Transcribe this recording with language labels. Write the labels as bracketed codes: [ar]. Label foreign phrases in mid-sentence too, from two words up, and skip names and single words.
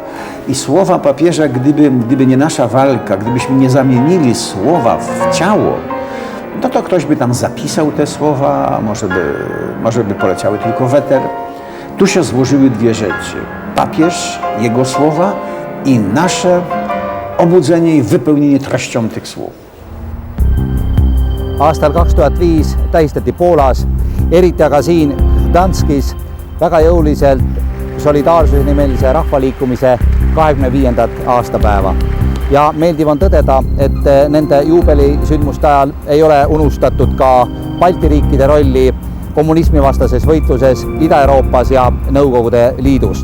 [pl] I słowa papieża, gdyby nie nasza walka, gdybyśmy nie zamienili słowa w ciało, no to ktoś by tam zapisał te słowa, a może by poleciały tylko w eter. Tu się złożyły dwie rzeczy. Papież, jego słowa i nasze obudzenie i wypełnienie treścią tych słów. [et] Aastal 2005 tähistati Poolas, eriti aga siin Gdanskis, väga jõuliselt solidaarsusnimelise rahvaliikumise 25. aastapäeva. Ja meeldiv on tõdeda, et nende juubelisündmuste ajal ei ole unustatud ka Balti riikide rolli kommunismivastases võitluses Ida-Euroopas ja Nõukogude Liidus.